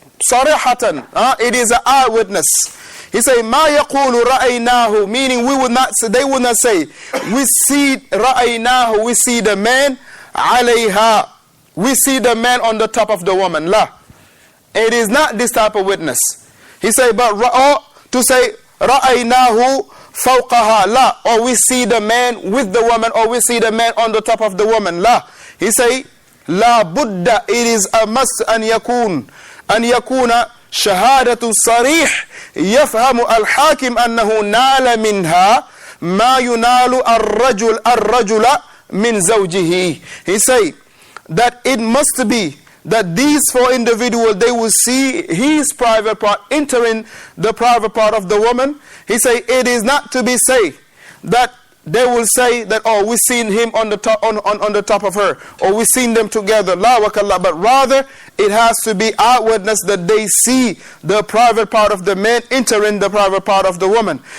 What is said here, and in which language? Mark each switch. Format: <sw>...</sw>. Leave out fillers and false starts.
<en>Sarihatan, it is an eyewitness. He say</en> <ar>ma yaqulu ra'aynahu,</ar> <en>meaning they would not say we see ra'aynahu, we see the man, alayha, we see the man on the top of the woman. La, it is not this type of witness. He say, but to say</en> <ar>ra'aynahu fawqaha,</ar> <en>la, or we see the man with the woman, or we see the man on the top of the woman. La, he say</en> <ar>لا بد,</ar> <en>it is a must</en> <ar>أن يكون شهادة صريح يفهم الحاكم أنه نال منها ما ينال الرجل من زوجه.</ar> <en>He say that it must be that these four individuals, they will see his private part entering the private part of the woman. He say it is not to be say that they will say that, oh, we seen him on the top on the top of her, or we seen them together, la wakallah, but rather it has to be outwardness that they see the private part of the man entering the private part of the woman.</en>